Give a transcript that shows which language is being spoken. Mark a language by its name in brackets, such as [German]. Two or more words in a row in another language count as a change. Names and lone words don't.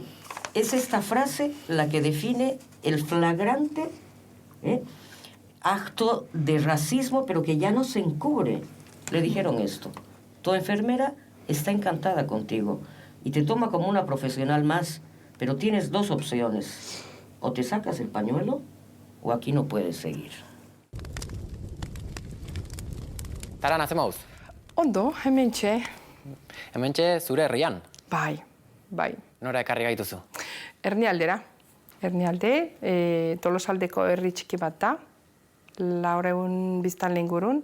[Spanish] Es esta frase la que define el flagrante acto de racismo, pero que ya no se encubre. Le dijeron esto: tu enfermera está encantada contigo y te toma como una profesional más, pero tienes 2 opciones. O te sacas el pañuelo o aquí no puedes seguir. [Basque] Taran, azemauz? Ondo, hementxe. Hementxe zure herrian. Bai. Nora ekarri gaituzu? Ernialdera. Ernialde, Tolosaldeko herri txiki bat da. 400 biztanle ingurun.